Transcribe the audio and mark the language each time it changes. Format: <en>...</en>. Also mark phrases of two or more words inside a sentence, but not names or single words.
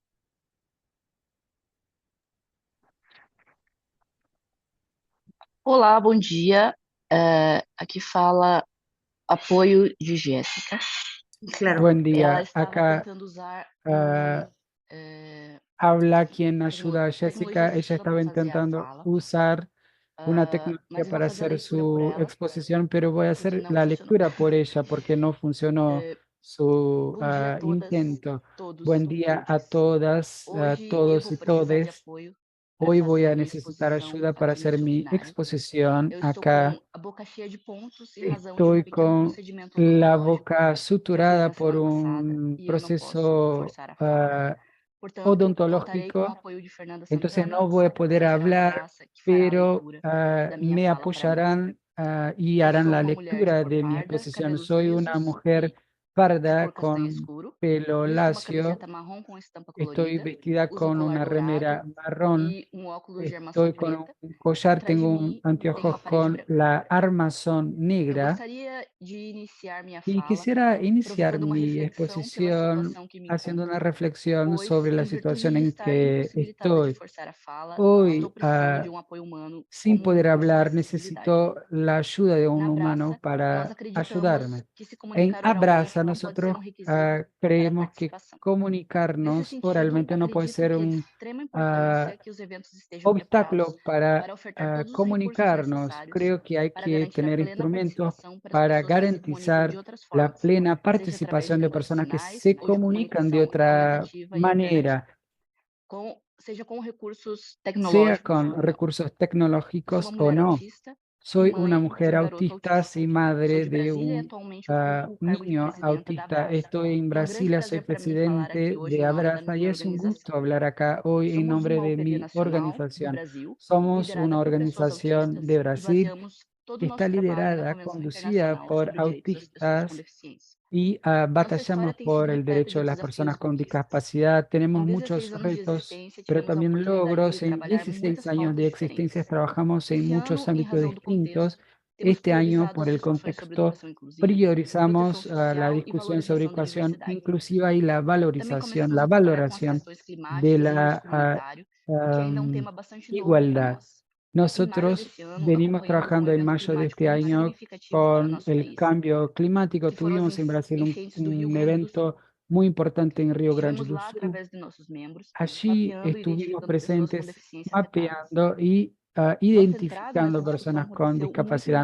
<pt>Olá, bom dia. Aqui fala apoio de Jéssica. Claro.</pt> <es>Buen</es> <pt>Ela</pt> <es>día.</es> <pt>estava</pt> <es>Acá</es> <pt>tentando usar</pt> <es>habla quien ayuda a</es> <pt>tecnologia</pt> <es>Jessica. Ella</es> <pt>assistiva</pt> <es>estaba</es> <pt>para fazer a</pt> <es>intentando</es> <pt>fala,</pt> <es>usar una</es> <pt>mas</pt> <es>tecnología</es> <pt>eu vou</pt> <es>para</es> <pt>fazer a</pt> <es>hacer</es> <pt>leitura por</pt> <es>su</es> <pt>ela,</pt> <es>exposición, pero voy a</es> <pt>porque</pt> <es>hacer</es> <pt>não</pt> <es>la</es> <pt>funcionou.</pt> <es>lectura por ella porque no funcionó su</es> <pt>Bom dia a todas,</pt> <es>intento.</es> <pt>todos,</pt> <es>Buen día a</es> <pt>todes.</pt> <es>todas, a</es> <pt>Hoje eu</pt> <es>todos</es> <pt>vou</pt> <es>y</es> <pt>precisar de</pt> <es>todes.</es> <pt>apoio para</pt> <es>Hoy voy</es> <pt>fazer</pt> <es>a</es> <pt>a minha</pt> <es>necesitar</es> <pt>exposição</pt> <es>ayuda para</es> <pt>aqui no</pt> <es>hacer mi</es> <pt>seminário.</pt> <es>exposición</es> <pt>Eu estou</pt> <es>acá.</es> <pt>com a boca cheia de pontos em razão de</pt> <es>Estoy</es> <pt>pequeno</pt> <es>con</es> <pt>procedimento</pt> <es>la</es> <pt>odontológico</pt> <es>boca</es> <pt>que eu fiz</pt> <es>suturada</es> <pt>na</pt> <es>por</es> <pt>semana passada</pt> <es>un</es> <pt>e eu não posso</pt> <es>proceso</es> <pt>forçar a fala. Portanto, contarei com o</pt> <es>odontológico,</es> <pt>apoio de Fernanda</pt> <es>entonces</es> <pt>Santana,</pt> <es>no voy a poder</es> <pt>Sara</pt> <es>hablar,</es> <pt>Fogaça, que fará a</pt> <es>pero</es> <pt>leitura da minha</pt> <es>me</es> <pt>fala para nós.</pt> <es>apoyarán y</es> <pt>Eu</pt> <es>harán</es> <pt>sou</pt> <es>la</es> <pt>uma mulher de</pt> <es>lectura</es> <pt>cor</pt> <es>de mi</es> <pt>parda,</pt> <es>exposición.</es> <pt>cabelos</pt> <es>Soy una</es> <pt>lisos</pt> <es>mujer</es> <pt>e de</pt> <es>parda</es> <pt>cor castanho</pt> <es>con</es> <pt>escuro.</pt> <es>pelo</es> <pt>Visto uma</pt> <es>lacio.</es> <pt>camiseta marrom com estampa</pt> <es>Estoy</es> <pt>colorida,</pt> <es>vestida</es> <pt>uso</pt> <es>con</es> <pt>colar</pt> <es>una remera</es> <pt>dourado</pt> <es>marrón.</es> <pt>e óculos de armação</pt> <es>Estoy con</es> <pt>preta.</pt> <es>un collar,</es> <pt>Atrás de</pt> <es>tengo</es> <pt>mim tem</pt> <es>anteojos</es> <pt>uma parede</pt> <es>con</es> <pt>branca.</pt> <es>la armazón</es> <pt>Eu</pt> <es>negra.</es> <pt>gostaria de iniciar minha</pt> <es>Y</es> <pt>fala</pt> <es>quisiera iniciar</es> <pt>provocando uma</pt> <es>mi</es> <pt>reflexão pela</pt> <es>exposición</es> <pt>situação que me</pt> <es>haciendo</es> <pt>encontro,</pt> <es>una reflexión</es> <pt>pois,</pt> <es>sobre la</es> <pt>em virtude</pt> <es>situación</es> <pt>de</pt> <es>en</es> <pt>estar</pt> <es>que</es> <pt>impossibilitada de</pt> <es>estoy.</es> <pt>forçar a fala,</pt> <es>Hoy,</es> <pt>estou precisando de um apoio humano</pt> <es>sin</es> <pt>como</pt> <es>poder</es> <pt>um curso de</pt> <es>hablar,</es> <pt>acessibilidade.</pt> <es>necesito la ayuda de un</es> <pt>Na</pt> <es>humano</es> <pt>Abraça, nós</pt> <es>para</es> <pt>acreditamos</pt> <es>ayudarme.</es> <pt>que se</pt> <es>En</es> <pt>comunicar oralmente</pt> <es>Abraza,</es> <pt>não pode ser</pt> <es>nosotros</es> <pt>requisito para a</pt> <es>creemos que</es> <pt>participação. Nesse</pt> <es>comunicarnos</es> <pt>sentido,</pt> <es>oralmente no puede</es> <pt>acredito</pt> <es>ser</es> <pt>que é de</pt> <es>un</es> <pt>extrema importância que os eventos estejam</pt> <es>obstáculo</es> <pt>preparados</pt> <es>para</es> <pt>para ofertar todos os recursos</pt> <es>comunicarnos.</es> <pt>necessários</pt> <es>Creo que hay</es> <pt>para</pt> <es>que</es> <pt>garantir a</pt> <es>tener</es> <pt>plena</pt> <es>instrumentos</es> <pt>participação para as</pt> <es>para</es> <pt>pessoas que se comunicam de</pt> <es>garantizar</es> <pt>outras</pt> <es>la</es> <pt>formas,</pt> <es>plena</es> <pt>seja através de</pt> <es>participación de</es> <pt>línguas de</pt> <es>personas que</es> <pt>sinais</pt> <es>se</es> <pt>ou de</pt> <es>comunican de</es> <pt>comunicação</pt> <es>otra</es> <pt>alternativa e</pt> <es>manera,</es> <pt>alternativa, seja com recursos</pt> <es>sea</es> <pt>tecnológicos</pt> <es>con</es> <pt>ou não.</pt> <es>recursos</es> <pt>Eu sou</pt> <es>tecnológicos</es> <pt>uma</pt> <es>o</es> <pt>mulher</pt> <es>no.</es> <pt>autista e</pt> <es>Soy una</es> <pt>mãe de</pt> <es>mujer</es> <pt>garoto</pt> <es>autista</es> <pt>autista.</pt> <es>y</es> <pt>Sou</pt> <es>madre</es> <pt>de</pt> <es>de</es> <pt>Brasília e</pt> <es>un</es> <pt>atualmente ocupo o cargo de</pt> <es>niño</es> <pt>presidenta da</pt> <es>autista.</es> <pt>Abraça.</pt> <es>Estoy en</es> <pt>É um grande</pt> <es>Brasilia, soy</es> <pt>prazer para mim falar aqui</pt> <es>presidente</es> <pt>hoje</pt> <es>de</es> <pt>em nome da</pt> <es>Abraza y</es> <pt>minha</pt> <es>es un</es> <pt>organização.</pt> <es>gusto hablar acá hoy en</es> <pt>Somos</pt> <es>nombre</es> <pt>uma</pt> <es>de</es> <pt>OPD</pt> <es>mi</es> <pt>nacional do</pt> <es>organización.</es> <pt>Brasil,</pt> <es>Somos</es> <pt>liderada</pt> <es>una</es> <pt>por pessoas</pt> <es>organización</es> <pt>autistas</pt> <es>de</es> <pt>e</pt> <es>Brasil</es> <pt>baseamos todo</pt> <es>que</es> <pt>o</pt> <es>está</es> <pt>nosso trabalho na</pt> <es>liderada,</es> <pt>Convenção</pt> <es>conducida</es> <pt>Internacional</pt> <es>por</es> <pt>sobre Direitos das Pessoas com</pt> <es>autistas</es> <pt>Deficiência.</pt> <es>y</es> <pt>Nossa história</pt> <es>batallamos</es> <pt>tem</pt> <es>por</es> <pt>sido</pt> <es>el</es> <pt>repleta</pt> <es>derecho</es> <pt>de</pt> <es>de las</es> <pt>desafios</pt> <es>personas</es> <pt>e</pt> <es>con</es> <pt>conquistas.</pt> <es>discapacidad. Tenemos</es> <pt>Em</pt> <es>muchos</es> <pt>16 anos de</pt> <es>retos,</es> <pt>existência,</pt> <es>pero</es> <pt>tivemos a</pt> <es>también</es> <pt>oportunidade de</pt> <es>logros. En</es> <pt>trabalhar em</pt> <es>16</es> <pt>muitas</pt> <es>años</es> <pt>pautas</pt> <es>de existencia</es> <pt>diferentes.</pt> <es>trabajamos en</es> <pt>Esse</pt> <es>muchos</es> <pt>ano, em</pt> <es>ámbitos</es> <pt>razão do</pt> <es>distintos.</es> <pt>contexto, temos</pt> <es>Este año,</es> <pt>priorizado</pt> <es>por</es> <pt>as</pt> <es>el</es> <pt>discussões sobre</pt> <es>contexto,</es> <pt>educação inclusiva,</pt> <es>priorizamos</es> <pt>proteção</pt> <es>la</es> <pt>social e</pt> <es>discusión sobre</es> <pt>valorização da</pt> <es>educación</es> <pt>diversidade.</pt> <es>inclusiva y la</es> <pt>Também</pt> <es>valorización</es> <pt>começamos a trabalhar com as</pt> <es>de</es> <pt>questões climáticas e</pt> <es>la</es> <pt>índice comunitário,</pt> <es>igualdad. Nosotros venimos trabajando en mayo de este año con el cambio climático. Tuvimos en Brasil un evento muy importante en Río Grande do Sul. Allí estuvimos presentes mapeando y identificando personas con discapacidad.</es>